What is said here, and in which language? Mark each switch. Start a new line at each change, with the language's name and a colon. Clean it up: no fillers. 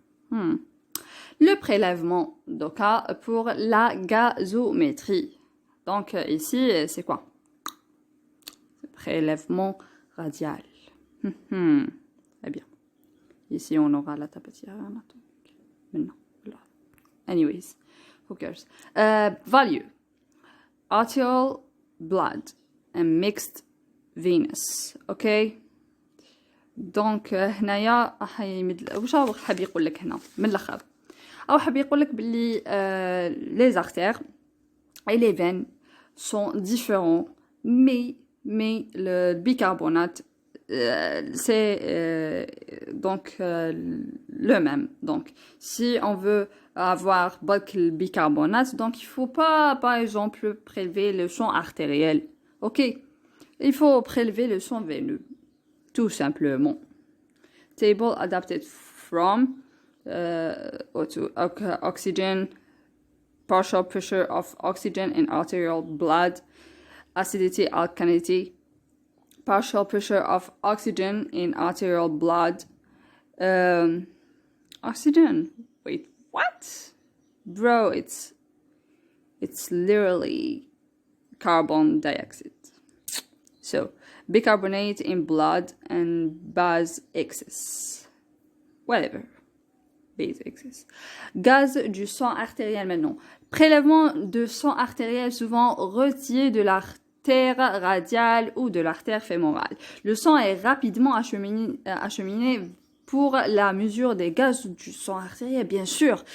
French: Le prélèvement d'Oka pour la gazométrie. Donc ici, c'est quoi? Prélèvement radial. Très bien. Ici, on aura la tabatière anatomique. Maintenant, là.
English: Anyways, who cares? Value. Arterial blood and mixed venous. Okay?
Arabic: دونك هنايا واش هو حاب يقول لك هنا من الاخر او حاب يقول لك باللي
French: les artères et les veines sont différents mais le bicarbonate c'est donc le même. Donc si on veut avoir le bicarbonate, donc il faut pas par exemple prélever le sang artériel. OK? Il faut prélever le sang veineux. Tout simplement.
English: Table adapted from oxygen, partial pressure of oxygen in arterial blood, acidity, alkalinity, partial pressure of oxygen in arterial blood, oxygen. Wait, what? Bro, it's literally carbon dioxide. So, bicarbonate in blood and base excess. Whatever. Base excess.
French: Gaz du sang artériel maintenant. Prélèvement de sang artériel souvent retiré de radiale ou de l'artère fémorale. Le sang est rapidement acheminé pour la mesure des gaz du sang artériel, bien sûr.